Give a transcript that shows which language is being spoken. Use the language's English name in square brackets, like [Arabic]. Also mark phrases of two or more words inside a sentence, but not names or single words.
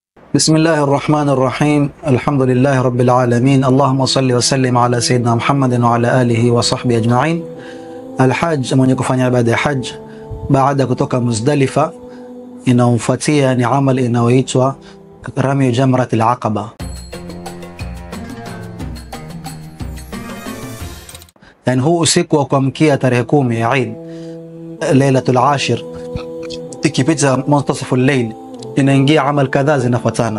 [Arabic] بسم الله الرحمن الرحيم. الحمد لله رب العالمين. اللهم صل وسلم على سيدنا محمد وعلى آله وصحبه أجمعين. [Swahili] Alhaj, mwenye kufanya ibada ya haj baada kutoka Muzdalifa, inaumfuatia ni amal inayoitwa [Arabic] رمي جمرة العقبة. [Swahili] Yani huu usiku wa kuamkia tarehe 10 ya Eid, [Arabic] ليلة العاشر, [Swahili] ikipita [Arabic] منتصف الليل, [Swahili] inaingia amal kadhaa zinafuatana.